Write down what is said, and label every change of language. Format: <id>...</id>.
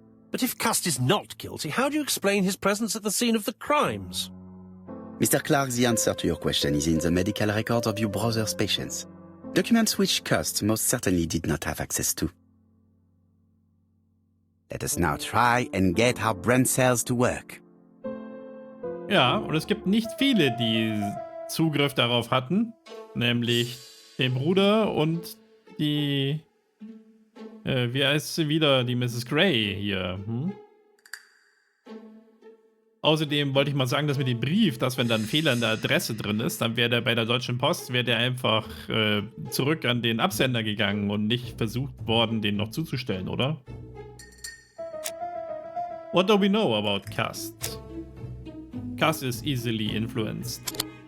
<en>But if Cust is not guilty, how do you explain his presence at the scene of the crimes? Mr. Clark, the answer to your question is in the medical records of your brother's patients. Documents which Cust most certainly did not have access to. Let us now try and get our brain cells to work.</en> <de>Ja, und es gibt nicht viele, die Zugriff darauf hatten. Nämlich den Bruder und die... wie heißt sie wieder? Die Mrs. Grey hier. Außerdem wollte ich mal sagen, dass mit dem Brief, dass wenn da ein Fehler in der Adresse drin ist, dann wäre der bei der Deutschen Post, wäre der einfach zurück an den Absender gegangen und nicht versucht worden, den noch zuzustellen, oder?</de> <en>What do we know about Cust? Cust is easily influenced.</en>